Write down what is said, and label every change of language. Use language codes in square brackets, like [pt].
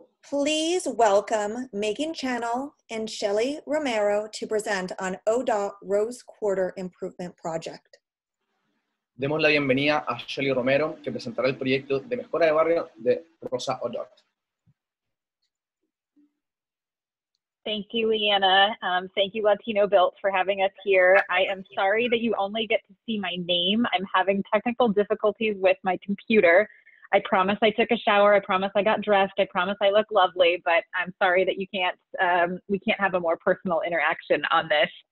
[en] Please welcome Megan Channel and Shelly Romero to present on ODOT Rose Quarter Improvement Project. [es] Demos la bienvenida a Shelly Romero, que presentará el proyecto de mejora de barrio de Rosa ODOT. [en] Thank you, Leanna. Thank you, LatinoBuilt, for having us here. I am sorry that you only get to see my name. I'm having technical difficulties with my computer. I promise I took a shower. I promise I got dressed. I promise I look lovely, but I'm sorry that you can't, we can't have a more personal interaction on this.